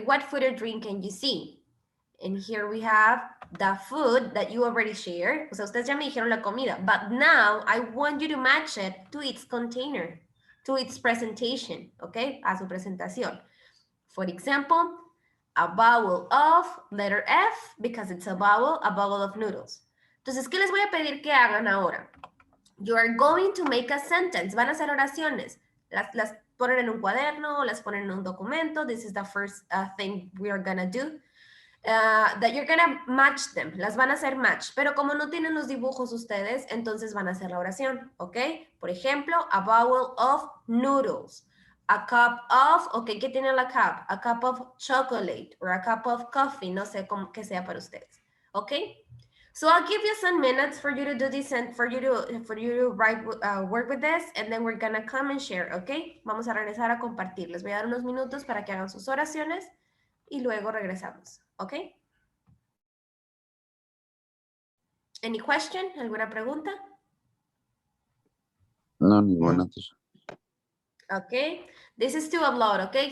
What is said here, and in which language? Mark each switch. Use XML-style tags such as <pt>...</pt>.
<en>What food or drink can you see? And here we have the food that you already shared.</en> <es>O sea, ustedes ya me dijeron la comida,</es> <en>but now I want you to match it to its container, to its presentation, okay?</en> <es>A su presentación.</es> <en>For example, a bowl of letter F, because it's a bowl of noodles.</en> <es>Entonces, ¿qué les voy a pedir que hagan ahora?</es> <en>You are going to make a sentence.</en> <es>Van a hacer oraciones. Las ponen en un cuaderno, las ponen en un documento.</es> <en>This is the first thing we are gonna do. That you're gonna match them.</en> <es>Las van a hacer match. Pero como no tienen los dibujos ustedes, entonces van a hacer la oración, ¿ok? Por ejemplo,</es> <en>a bowl of noodles. A cup of, ok,</en> <es>¿qué tiene la cup?</es> <en>A cup of chocolate or a cup of coffee,</en> <es>no sé cómo que sea para ustedes,</es> <en>¿ok? So I'll give you some minutes for you to do this and for you to write, work with this, and then we're gonna come and share, ¿ok?</en> <es>Vamos a regresar a compartir. Les voy a dar unos minutos para que hagan sus oraciones y luego regresamos, ¿ok?</es> <en>Any question?</en> <es>¿Alguna pregunta? No, ninguna.</es> <en>Ok. This is to upload, ok.</en>